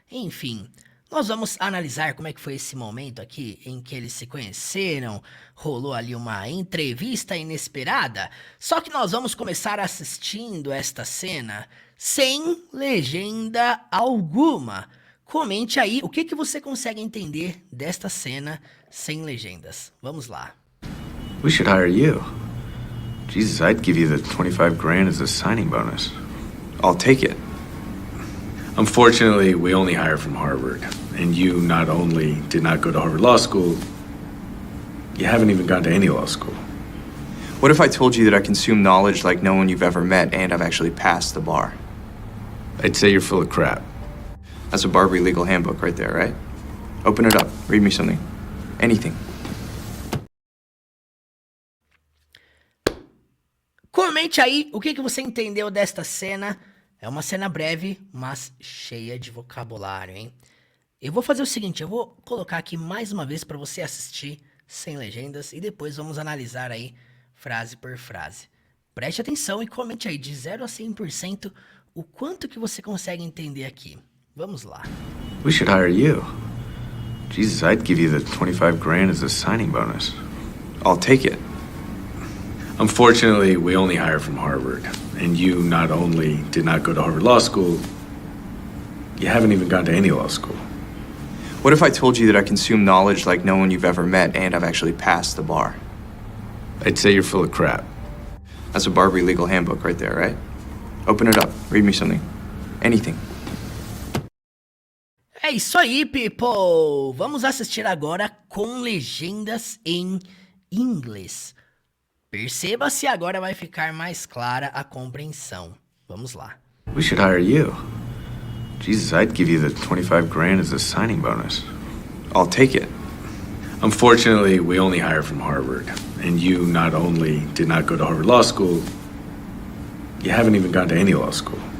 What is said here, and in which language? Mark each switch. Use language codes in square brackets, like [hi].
[pt] Enfim, nós vamos analisar como é que foi esse momento aqui em que eles se conheceram, rolou ali uma entrevista inesperada, só que nós vamos começar assistindo esta cena sem legenda alguma. Comente aí o que você consegue entender desta cena sem legendas. Vamos lá. [en] We should hire you. Jesus, I'd give you the 25 grand as a signing bonus. I'll take it. Unfortunately, we only hire from Harvard. And you not only did not go to Harvard Law School, you haven't even gone to any law school. What if I told you that I consume knowledge like no one you've ever met and I've actually passed the bar? I'd say you're full of crap. That's a Barbary legal handbook right there, right? Open it up. Read me something. Anything. [pt] Comente aí o que você entendeu desta cena. É uma cena breve, mas cheia de vocabulário, hein? Eu vou fazer o seguinte, eu vou colocar aqui mais uma vez para você assistir sem legendas e depois vamos analisar aí frase por frase. Preste atenção e comente aí de 0 a 100% o quanto que você consegue entender aqui. Vamos lá. [en] We should hire you. Jesus, I'd give you the 25 grand as a signing bonus. I'll take it. Unfortunately, we only hire from Harvard. And you not only did not go to Harvard Law School, you haven't even gone to any law school. What if I told you that I consume knowledge like no one you've ever met and I've actually passed the bar? I'd say you're full of crap. That's a Barbary legal handbook right there, right? Open it up. Read me something. Anything. [pt] É isso aí, [en] people! [pt] Vamos assistir agora com legendas em inglês. Perceba se agora vai ficar mais clara a compreensão. Vamos lá. [en] We should hire you. Jesus, I'd give you the 25 grand as a signing bonus. I'll take it. Unfortunately, we only hire from Harvard. And you not only did not go to Harvard Law School, you haven't even gone to any law school.